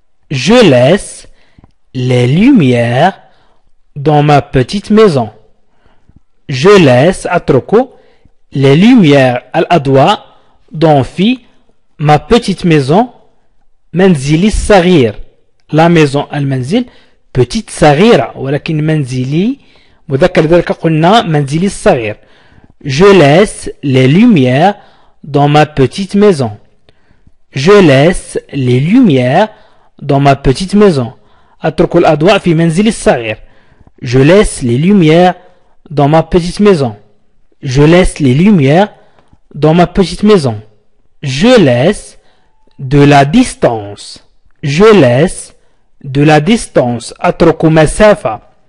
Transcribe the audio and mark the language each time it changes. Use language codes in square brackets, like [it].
[fr] Je laisse les lumières dans ma petite maison. Je laisse [ar] أترك [fr] les lumières [ar] الأضواء [fr] dans [ar] في [fr] ma petite maison. [ar] منزلي الصغير. [fr] La maison [ar] المنزل [fr] petite [ar] صغيرة ولكن منزلي مذكر ذلك قلنا منزلي الصغير. [fr] Je laisse les lumières dans ma petite maison. Je laisse les lumières dans ma petite maison. [ar] أترك الأضواء في منزلي الصغير. [fr] Je laisse les lumières dans ma petite maison. Je laisse les lumières dans ma petite maison. Je laisse de la distance. Je laisse de la distance. [ar] أترك مسافة.